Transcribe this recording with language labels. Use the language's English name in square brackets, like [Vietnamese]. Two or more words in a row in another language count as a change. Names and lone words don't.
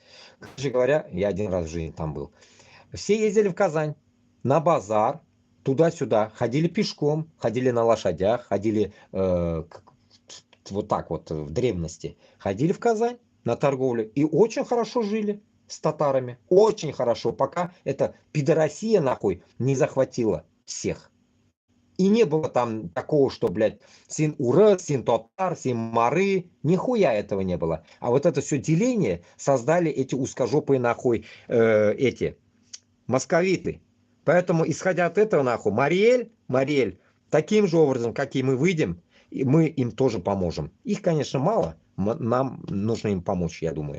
[Russian] Короче говоря, я один раз в жизни там был. Все ездили в Казань, на базар, туда-сюда, ходили пешком, ходили на лошадях, ходили вот так вот в древности. Ходили в Казань на торговлю и очень хорошо жили с татарами. Очень хорошо, пока эта пидорасия нахуй не захватила всех. И не было там такого, что, блядь, [Tatar] син урыс, син татар, син мары. [Russian] Нихуя этого не было. А вот это все деление создали эти узкожопые нахуй, эти московиты. Поэтому, исходя от этого нахуй, Мариэль, таким же образом, как и мы выйдем, и мы им тоже поможем. Их, конечно, мало, нам нужно им помочь, я думаю.